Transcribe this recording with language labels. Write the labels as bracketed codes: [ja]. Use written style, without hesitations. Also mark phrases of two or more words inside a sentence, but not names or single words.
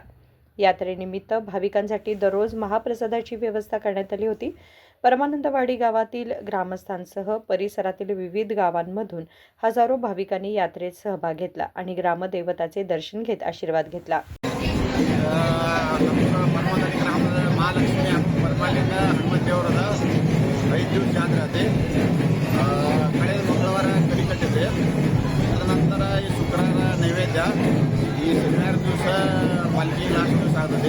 [mr] यात्रेनिमित्त भाविकांसाठी दररोज महाप्रसादाची व्यवस्था करण्यात आली होती। परमानंदवाडी गावातील ग्रामस्थांसह परिसरातील विविध गावांमधून हजारो भाविकांनी यात्रेत सहभाग घेतला आणि ग्रामदैवताचे दर्शन घेत आशीर्वाद घेतला। [kn] ತದನಂತರ ಈ ಶುಕ್ರವಾರ ನೈವೇದ್ಯ ಈ ಶನಿವಾರ ದಿವಸ ಪಾಲ್ಕಿ ಲಾಸ್ಟ್ ದಿವಸ ಆಗ್ತದೆ।